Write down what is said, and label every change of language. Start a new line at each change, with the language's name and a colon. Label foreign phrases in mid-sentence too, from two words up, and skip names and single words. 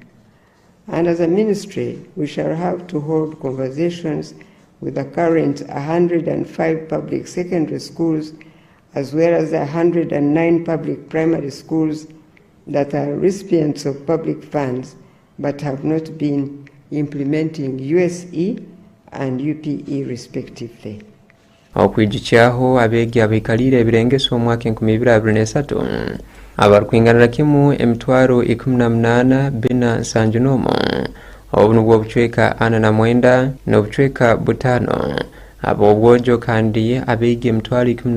English: And as a ministry, we shall have to hold conversations with the current 105 public secondary schools, as well as the 109 public primary schools that are recipients of public funds but have not been implementing USE and UPE respectively.
Tooro: Okwijikyaho abegi abikalire ebirengeso omwaka 2023 abarkwinganira kimu emitwaro 18,471 obunubwo obuchweka 49 n'obuchweka 5 abobwojo kandi abegi emitwaro